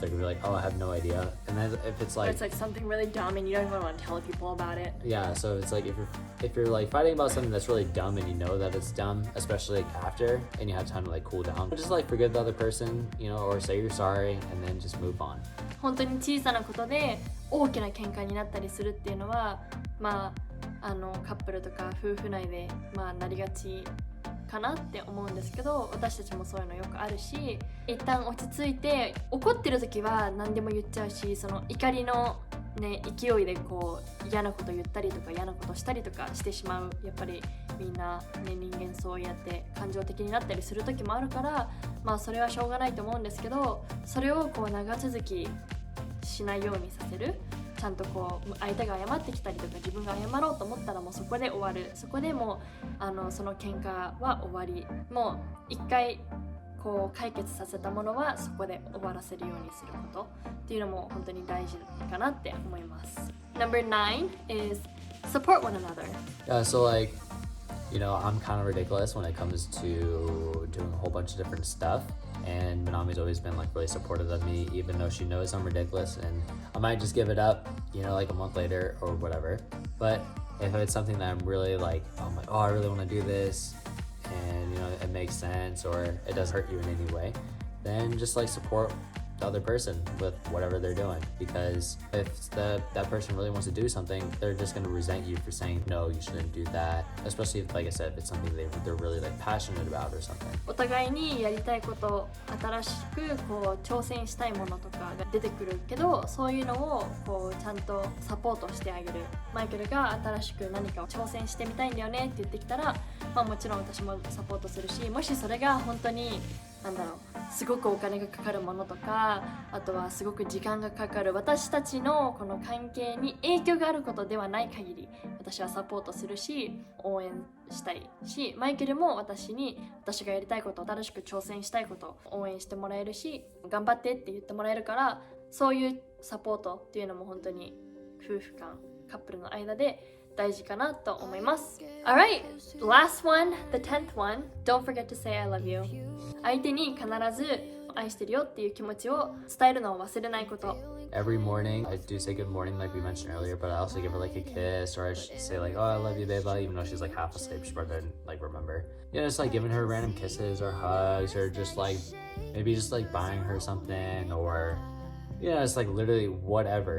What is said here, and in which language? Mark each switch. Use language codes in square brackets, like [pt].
[en] they're gonna be like, "Oh, I have no idea." And then if it's Or like, it's like something really dumb and you don't even want to tell people about it. yeah, so it's like if you're like fighting about something that's really dumb and you know that it's dumb, especially like after, and you have time to like cool down, just like forgive the other person, you know, or say you're sorry, and then just move on. [ja] 本当に小さなことで大きな喧嘩になったりするっていうのは、まあカップルとか夫婦内でなりがちかなって思うんですけど、私たちもそういうのよくあるし、一旦落ち着いて怒ってる時は何でも言っちゃうし、その怒りのね勢いでこう嫌なこと言ったりとか嫌なことしたりとかしてしまう。やっぱりみんなね人間そうやって感情的になったりする時もあるから、それはしょうがないと思うんですけど、それをこう長続きしないようにさせる。ちゃんとこう相手が謝ってきたりとか自分が謝ろうと思ったらもうそこで終わる。そこでもうその喧嘩は終わり。もう一回こう解決させたものはそこで終わらせるようにすることっていうのも本当に大事かなって思います。 [en] Number 9 is support one another. Yeah, so like, you know, I'm kind of ridiculous when it comes to doing a whole bunch of different stuff. And Minami's always been like really supportive of me, even though she knows I'm ridiculous, and I might just give it up, you know, like a month later or whatever. But if it's something that I'm really like, I'm like, oh, I really want to do this, and you know, it makes sense, or it doesn't hurt you in any way, then just like support the other person with whatever they're doing. Because if that person really wants to do something, they're just going to resent you for saying no, you shouldn't do that, especially if, like I said, if it's something they're really like passionate about or something. [ja] お互いにやりたいこと、新しくこう挑戦したいものとかが出てくるけど、そういうのをこうちゃんとサポートしてあげる。マイケルが新しく何かを挑戦してみたいんだよねって言ってきたら、もちろん私もサポートするし、もしそれが本当にすごくお金がかかるものとか、あとはすごく時間がかかる、私たちのこの関係に影響があることではない限り、私はサポートするし応援したいし、マイケルも私がやりたいこと、新しく挑戦したいことを応援してもらえるし、頑張ってって言ってもらえるから、そういうサポートっていうのも本当に夫婦間、カップルの間で大事かなと思います。 [en] Alright, last one, the 10th one. Don't forget to say I love you. [ja] 相手に必ず愛してるよっていう気持ちを伝えるのを忘れないこと。 [en] Every morning, I do say good morning like we mentioned earlier, but I also give her like a kiss, or I say like, oh, I love you, babe, even though she's like half asleep, she probably didn't like remember. You know, just like giving her random kisses or hugs, or just like maybe just like buying her something, or you know, it's like literally whatever.